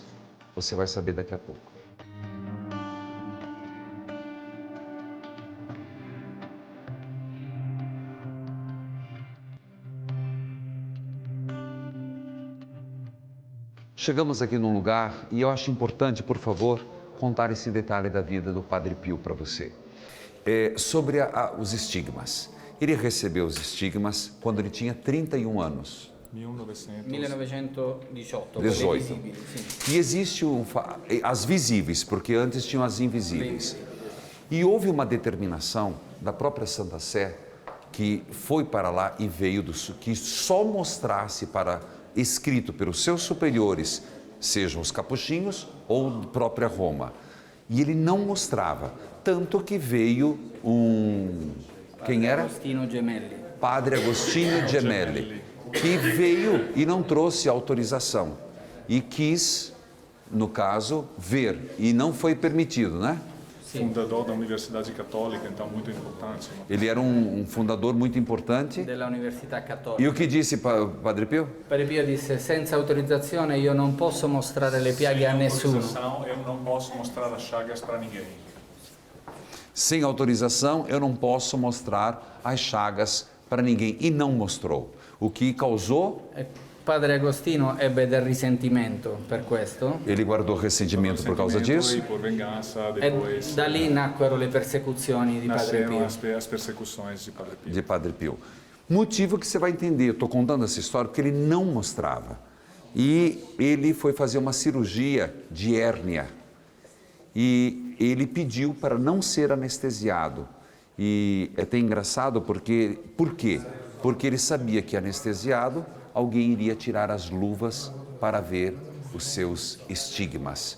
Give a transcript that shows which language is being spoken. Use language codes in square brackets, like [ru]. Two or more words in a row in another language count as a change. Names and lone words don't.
[pt] Você vai saber daqui a pouco. Chegamos aqui num lugar e eu acho importante, por favor, contar esse detalhe da vida do Padre Pio para você. Sobre os estigmas. Ele recebeu os estigmas quando ele tinha 31 anos. 1918, 18. [it] quelle visibili, sì. [pt] E existe as visíveis, porque antes tinham as invisíveis. E houve uma determinação da própria Santa Sé que foi para lá e veio que só mostrasse para escrito pelos seus superiores, sejam os capuchinhos ou própria Roma. E ele não mostrava, tanto que veio quem era? Agostino Gemelli. Padre Agostinho Gemelli, que veio e não trouxe autorização e quis, no caso, ver e não foi permitido, né? Fundador da Universidade Católica, então muito importante. Ele era um fundador muito importante. [it] Della Università Cattolica. [pt] E o que disse Padre Pio? Padre Pio disse: [it] senza autorizzazione io non posso mostrare le piaghe a nessuno. [pt] Eu não posso mostrar as chagas para ninguém. Sem autorização, eu não posso mostrar as chagas para ninguém. E não mostrou. O que causou? [it] Padre Agostino ebbe del risentimento per questo. [pt] Ele guardou ressentimento por causa disso. E por vingança, E depois [it] da lì nacquero le persecuzioni di Padre [pt] nasceram [it] Pio. [pt] as persecuções de Padre Pio. De Padre Pio. Motivo que você vai entender, eu estou contando essa história porque ele não mostrava. E ele foi fazer uma cirurgia de hérnia. E ele pediu para não ser anestesiado. E é até engraçado por quê? Porque ele sabia que anestesiado, alguém iria tirar as luvas para ver os seus estigmas.